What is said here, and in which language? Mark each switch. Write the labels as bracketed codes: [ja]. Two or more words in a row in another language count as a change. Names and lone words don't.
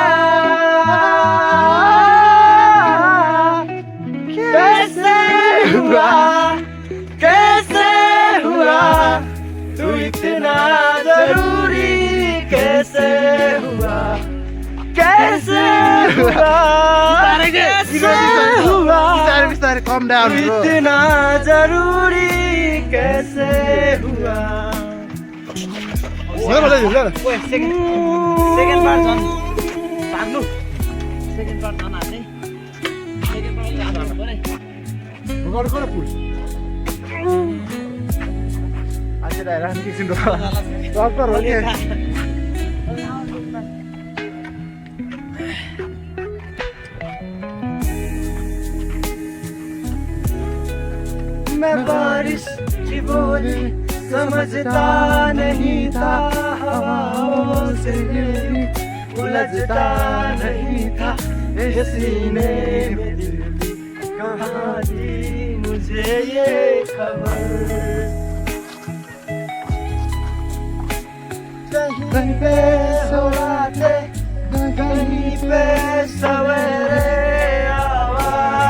[hi] कैसे हुआ तू इतना जरूरी कैसे हुआ [ne] बिस्तारै [en] calm down [hi] इतना जरूरी कैसे हुआ। [en] second part [ne] झन् भाग्नु [en] second part [ne] झन् हाल्ने [en] second part [ne] हाल्नु पर्यो डक्टर हो नि [hi] मैं बारिश की बोली समझता नहीं था हवाओं से उलझता नहीं था ये सीने में दिल कहाँ थी मुझे ये खबर कहीं पे सोते कहीं पे सवेरे आवाज